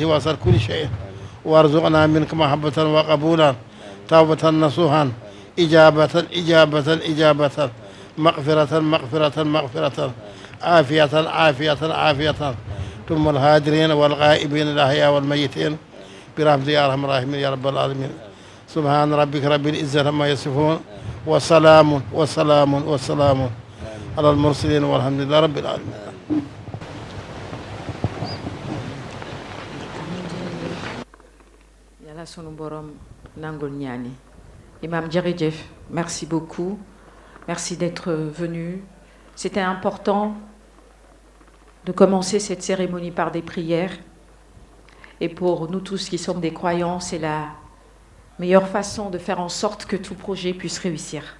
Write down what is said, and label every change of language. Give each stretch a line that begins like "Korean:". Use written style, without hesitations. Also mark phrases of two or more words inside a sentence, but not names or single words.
Arabic: واسعت كل شيء وارزقنا منك محبة وقبولا توبة نصوحا إجابة إجابة إجابة مغفرة مغفرة مغفرة عافية عافية عافية ثم الهاجرين والغائبين الأحياء والميتين برحمتك يا أرحم الراحمين يا رب العالمين سبحان ربك رب العزة عما يصفون وسلام وسلام وسلام على المرسلين والحمد لله رب العالمين.
Wolof: Yàlla sunu borom nangul ñaani.
French: Imam Djeridjef, merci beaucoup. Merci d'être venu. C'était important de commencer cette cérémonie par des prières. Et pour nous tous qui sommes des croyants, c'est la meilleure façon de faire en sorte que tout projet puisse réussir.